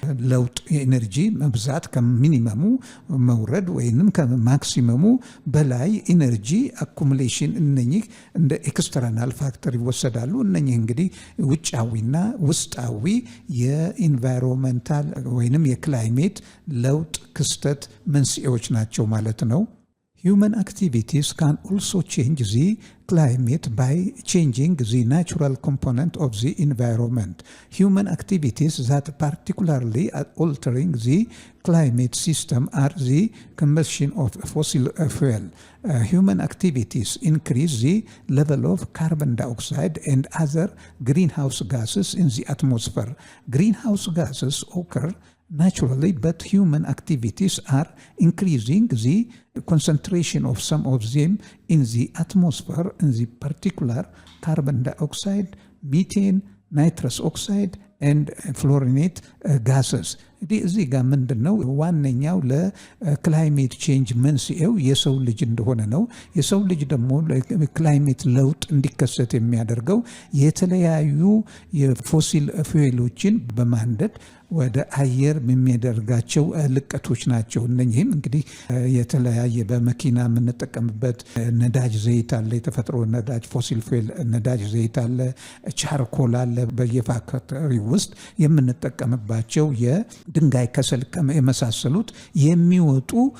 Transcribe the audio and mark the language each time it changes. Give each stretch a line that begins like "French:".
Amharic: ለውጥ፣ የኢነርጂ መብዛት ከሚኒመሙ መውረድ ወይንም ከማክሲመሙ በላይ ኢነርጂ አኩሙሌሽን፣ እነኚህ እንደ ኤክስተርናል ፋክተር ይወሰዳሉ። እነኚህ እንግዲህ ውጫዊና ውስጣዊ የኢንቫይሮንመንታል ወይንም የክላይሜት ለውጥ ክስተት መንስኤዎች ናቸው ማለት ነው።
English: Human activities can also change the climate by changing the natural component of the environment. Human activities that particularly are altering the climate system are the combustion of fossil fuel. Human activities increase the level of carbon dioxide and other greenhouse gases in the atmosphere. Greenhouse gases occur naturally, but human activities are increasing the concentration of some of them in the atmosphere, in the particular carbon dioxide, methane, nitrous oxide, and fluorinate gases.
Amharic: እዚህ ጋር ምንድን ነው ዋነኛው ለክላይሜት ቼንጅ መንስኤው የሰው ልጅ እንደሆነ ነው። የሰው ልጅ ደግሞ ክላይሜት ለውጥ እንዲከሰት የሚያደርገው የተለያዩ የፎሲል ፉዌሎችን በማንደድ ወደ አየር የሚያደርጋቸው ልቀቶች ናቸው። እነኚህም እንግዲህ የተለያየ በመኪና የምንጠቀምበት ነዳጅ ዘይት አለ፣ የተፈጥሮ ነዳጅ ፎሲል ፉዌል ነዳጅ ዘይት አለ፣ ቻርኮል አለ፣ በየፋክተሪ ውስጥ የምንጠቀምባቸው የድንጋይ ከሰል የመሳሰሉት የሚወጡ